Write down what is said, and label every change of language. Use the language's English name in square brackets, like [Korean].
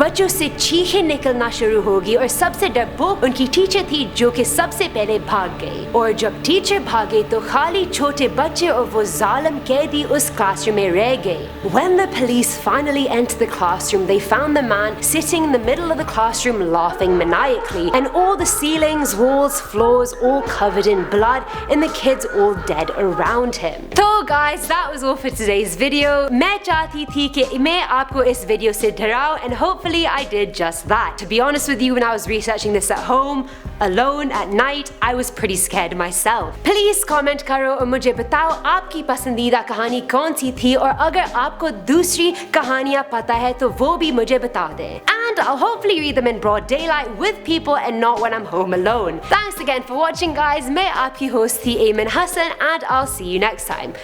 [Hindi] बच्चों से चीखें निकलना शुरू होगी और सबसे डरपोक उनकी टीचर थी जो कि सबसे पहले भाग गई. और जब टीचर भागे तो खाली छोटे बच्चे और वो जालिम कैदी उस क्लासरूम में रह गए. [English] When the police finally entered the classroom, they found the man sitting in the middle of the classroom laughing maniacally, and all the ceilings, walls, floors all covered in blood and the kids all dead around him. So guys, guys, that was all for today's video. [Hindi] मैं चाहती थी कि मैं आपको इस video से डराऊं, [English] and hopefully I did just that. To be honest with you, when I was researching this at home, alone at night, I was pretty scared myself. [Hindi] Please comment करो और मुझे बताओ आपकी पसंदीदा कहानी कौन सी थी, और अगर आपको दूसरी कहानियाँ पता है तो वो भी मुझे बता दें. [English] And I'll hopefully read them in broad daylight with people and not when I'm home alone. Thanks again for watching, guys. [Hindi] मैं आपकी host थी [English] Ayman Hassan, and I'll see you next time.